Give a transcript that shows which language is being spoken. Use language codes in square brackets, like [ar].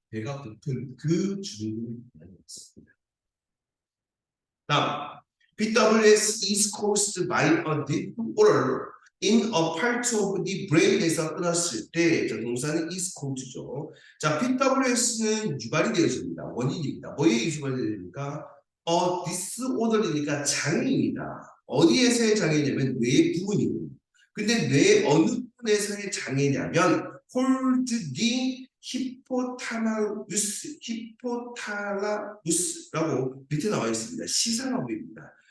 [ko] 배가 고픈 그 주문을 많이 했습니다. [en] 다음, PWS is caused by a disorder in a part of the brain에서 [ko] 끊었을 때, 자, 동사는 [en] is caused죠. [ko] 자, PWS는 유발이 되어집니다. 원인입니다. 뭐에 유발이 됩니까? disorder이니까 장애입니다. 어디에서의 장애냐면 뇌 부분입니다. 근데 뇌 어느 부분에서의 장애냐면 hold the 히포탈라무스라고 밑에 나와 있습니다. 시상하부입니다.